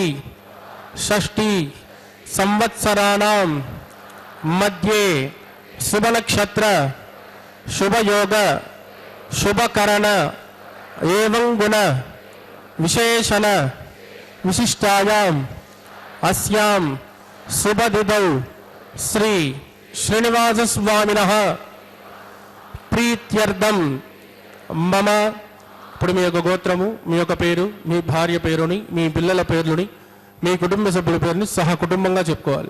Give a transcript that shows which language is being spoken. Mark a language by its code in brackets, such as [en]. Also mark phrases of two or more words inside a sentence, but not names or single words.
[sa] षष्ठी संवत्सराणां मध्ये शुभ नक्षत्र शुभ योग शुभ करण एवं गुण विशेषण विशिष्टायाम् अस्यां शुभ तिथौ श्री श्रीनिवास स्वामिनः प्रीत्यर्थं मम [te] ఇప్పుడు మీ యొక్క గోత్రము మీ యొక్క పేరు మీ భార్య పేరుని మీ పిల్లల పేర్లుని మీ కుటుంబ సభ్యుల పేరుని సహా కుటుంబంగా చెప్పుకోవాలి.